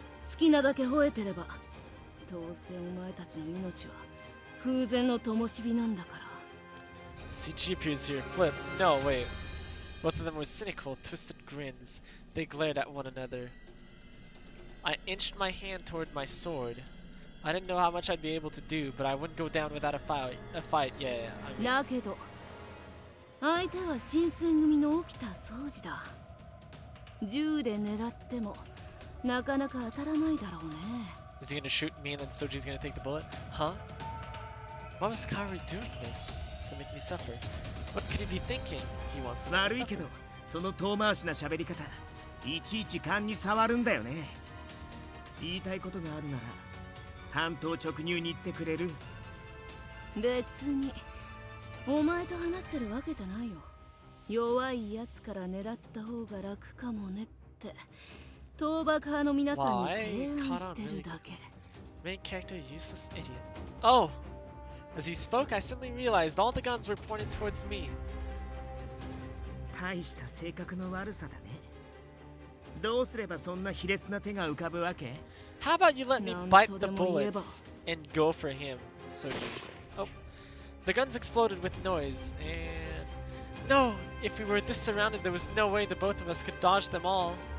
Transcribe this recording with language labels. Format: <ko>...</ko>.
<ja>好きなだけ吠えてれば。どうせお前たちの命は風前の灯火なんだから。</ja> <en>CG appears here. Flip. No, wait. Both of them were cynical, twisted grins. They glared at one another. I inched my hand toward my sword. I didn't know how much I'd be able to do, but I wouldn't go down without a fight. Yeah. I mean,</en> <ja>だけど相手は新選組の起きた掃除だ。銃で狙ってもなかなか当たらないだろうね。</ja> <en>is he gonna shoot me and then Soji's gonna take the bullet? Huh? Why was Kaori doing this? To make me suffer? What could he be thinking? He wants to make me</en> <ja>悪いけ</ja> <en>suffer.</en> <ja>ど、その遠回しな喋り方、いちいち勘に触るんだよね。言いたいことがあるなら、単刀直入に言ってくれる？別にお前と話してるわけじゃないよ。弱いやつから狙った方が楽かもねって倒幕派の皆さんに提案してるだけ。</ja> <en>Main character, useless idiot. Oh! As he spoke, I suddenly realized all the guns were pointed towards me.</en> <ja>大した性格の悪さだね。どうすればそんな卑劣な手が浮かぶわけ？</ja> <en>How about you let me bite the bullets and go for him, Soji? Oh. The guns exploded with noise, and... No! If we were this surrounded, there was no way the both of us could dodge them all.</en>